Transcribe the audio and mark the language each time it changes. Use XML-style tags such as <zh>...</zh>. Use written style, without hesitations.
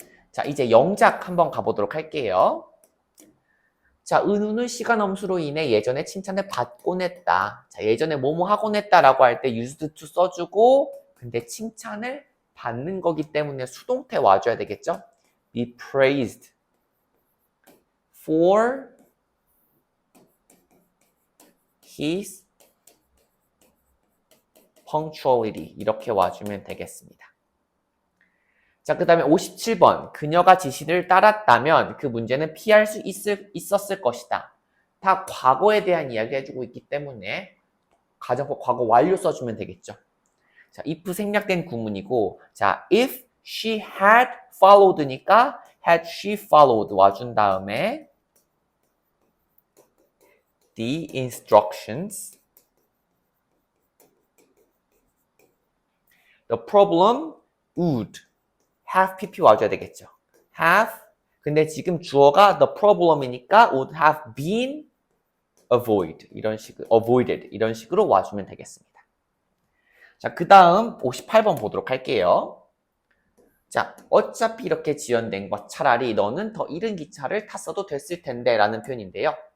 <ko>자, 이제 영작 한번 가보도록 할게요. 자, 은우는 시간 엄수로 인해 예전에 칭찬을 받곤 했다. 자, 예전에 뭐뭐 하곤 했다라고 할 때</ko> <en>used to</en> <ko>써주고, 근데 칭찬을 받는 거기 때문에 수동태 와줘야 되겠죠?</ko> <en>Be praised for his punctuality.</en> <ko>이렇게 와주면 되겠습니다. 자, 그 다음에 57번. 그녀가 지시를 따랐다면 그 문제는 피할 수 있었을 것이다. 다 과거에 대한 이야기 해주고 있기 때문에 가정법 과거 완료 써주면 되겠죠.</ko> <en>자, if</en> <ko>생략된 구문이고, 자,</ko> <en>if she had followed니까 had she followed</en> <ko>와준 다음에</ko> <en>the instructions, the problem would have pp</en> <ko>와줘야 되겠죠. have, 근데 지금 주어가</ko> <en>the problem</en> <ko>이니까</ko> <en>would have been avoided</en> <ko>이런 식으로 와주면 되겠습니다. 자, 그 다음 58번 보도록 할게요. 자, 어차피 이렇게 지연된 것 차라리 너는 더 이른 기차를 탔어도 됐을 텐데 라는 표현인데요.</ko>